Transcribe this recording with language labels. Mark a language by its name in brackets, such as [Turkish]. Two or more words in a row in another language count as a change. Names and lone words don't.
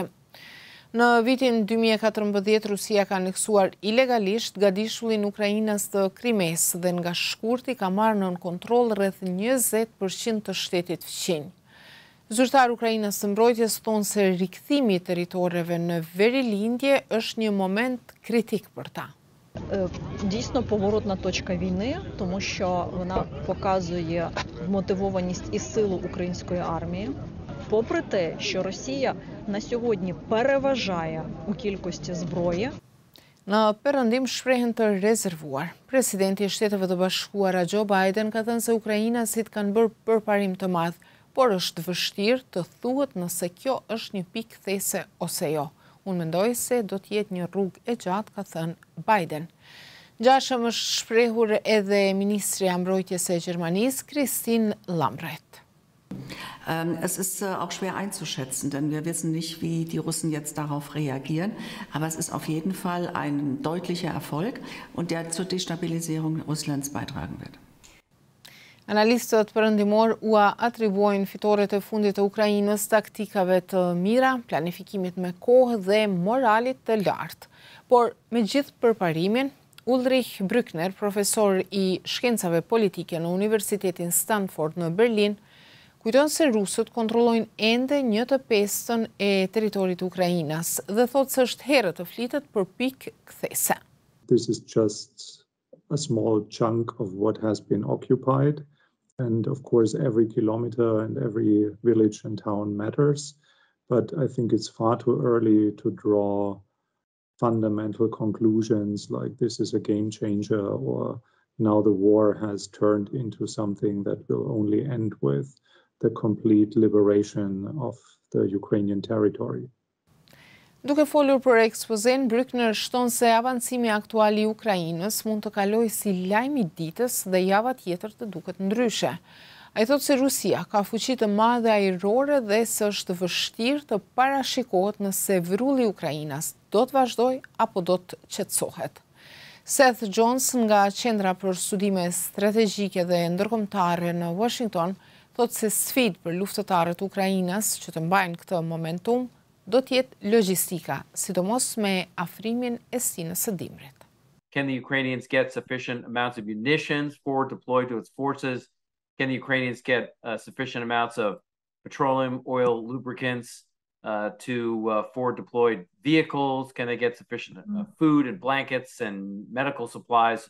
[Albanian] Në vitin 2014, Rusia ka aneksuar ilegalisht gadishullin Ukrainas të Krimes dhe nga shkurti ka marrë nën kontroll rreth 20% të shtetit fqinj. Zyrtar Ukrainas të Mbrojtjes thonë se rikthimi i territoreve në verilindje është një moment kritik për ta. [Ukrainian] Дійсно поворотна точка війни, тому що вона показує вмотивованість і силу української армії. Попри те, що Росія на сьогодні переважає у кількості зброї. [Albanian] Në perëndim shprehen të rezervuar. Presidenti i Shteteve të Bashkuara Joe Biden ka thënë se ukrainasit kanë bërë përparim të madh, por është vështirë të thuhet nëse kjo është një pikë these ose jo. Unë mendoj se do të jetë një rrugë e gjatë, ka thënë Biden. Gjashëm është shprehur edhe Ministri e Mbrojtjes e Gjermanisë, Christine Lambrecht. [German] Es ist auch schwer einzuschätzen, denn wir wissen nicht, wie die Russen jetzt darauf reagieren. Aber es ist auf jeden Fall ein deutlicher Erfolg und der zur Destabilisierung Russlands beitragen wird. [Albanian] Analistët perëndimor u atribuojnë fitoret e fundit të Ukrainës taktikave të mira, planifikimit me kohë dhe moralit të lartë. Por me gjithë përparimin, Ulrich Brückner, profesor i shkencave politike në Universitetin Stanford në Berlin, kujton se rusët kontrollojnë ende 1/5 e territorit të Ukrainas dhe thotë se është herë të flitet për pikë kthese. [English] This is just a small chunk of what has been occupied, and of course every kilometer and every village and town matters, but I think it's far too early to draw fundamental conclusions like this is a game changer or now the war has turned into something that will only end with the complete liberation of the Ukrainian territory. [Albanian] Duke folur për ekspozen, Brückner shton se avancimi aktual i Ukrainës mund të kalojë si lajm i ditës dhe java tjetër të duket ndryshe. Ai thotë se Rusia ka fuqi të madhe ajrore dhe se është vështirë të parashikohet nëse vrulli i Ukrainës do të vazhdojë apo do të qetësohet. Seth Johnson nga Qendra për Studime Strategjike dhe Ndërkombëtare në Washington thotë se sfidë për luftëtarët Ukrainës që të mbajnë këtë momentum do të jetë logjistika, sidomos me afrimin e stinës së dimrit. [English] Can the Ukrainians get sufficient amounts of munitions forward deployed to its forces? Can the Ukrainians get sufficient amounts of petroleum, oil, lubricants to forward deployed vehicles? Can they get sufficient food and blankets and medical supplies?